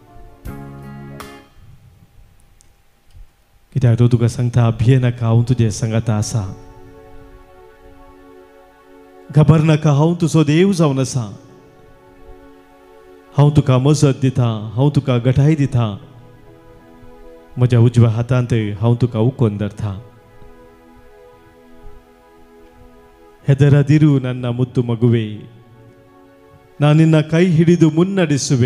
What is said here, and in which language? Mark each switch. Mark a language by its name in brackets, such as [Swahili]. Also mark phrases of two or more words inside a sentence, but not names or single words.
[Konkani] कित्याक तो तुका सांगता, भिये नाका, हांव तुजे सांगाता आसा. घाबर नाका, हांव तुजो देव जावन आसा. हांव तुका मजत दिता, हांव तुका घटाय दिता. म्हज्या उजव्या हातांत हांव तुका उखोवन धरता. [Kannada] ಹೆದರದಿರು ನನ್ನ ಮುದ್ದು ಮಗುವೆ, ನಾನು ನಿನ್ನ ಕೈ ಹಿಡಿದು ಮುನ್ನಡೆಸುವೆ.